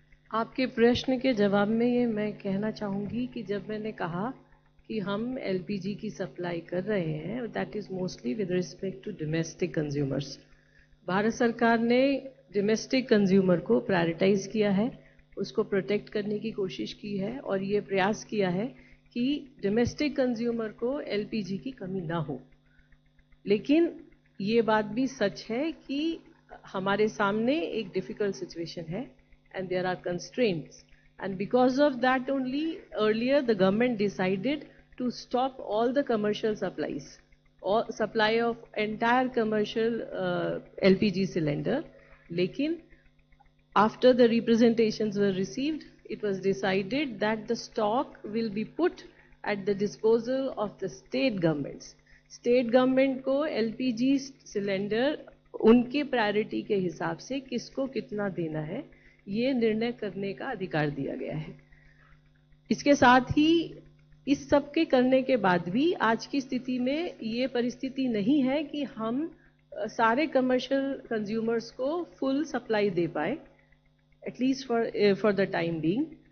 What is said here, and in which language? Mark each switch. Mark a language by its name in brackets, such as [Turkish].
[Hindi] आपके प्रश्न के जवाब में ये मैं कहना चाहूँगी कि जब मैंने कहा कि हम एलपीजी की सप्लाई कर रहे हैं, [English] That is mostly with respect to domestic consumers. [Hindi] Bharat सरकार ने डोमेस्टिक कंज्यूमर को प्रायोरिटाइज किया है, उसको प्रोटेक्ट करने की कोशिश की है और ये प्रयास किया है कि डोमेस्टिक कंज्यूमर को एलपीजी की कमी ना हो। लेकिन ये बात भी सच है कि हमारे सामने एक डिफिकल्ट सिचुएशन है [English] and there are constraints, and because of that only earlier the government decided to stop all the commercial supplies or supply of entire commercial LPG cylinder. Lekin after the representations were received, it was decided that the stock will be put at the disposal of the state governments. [Hindi] State government को LPG cylinder उनके priority के हिसाब से किसको कितना देना है ये निर्णय करने का अधिकार दिया गया है। इसके साथ ही इस सब के करने के बाद भी आज की स्थिति में ये परिस्थिति नहीं है कि हम सारे कमर्शियल कंज्यूमर्स को फुल सप्लाई दे पाए, [English] At least for the time being.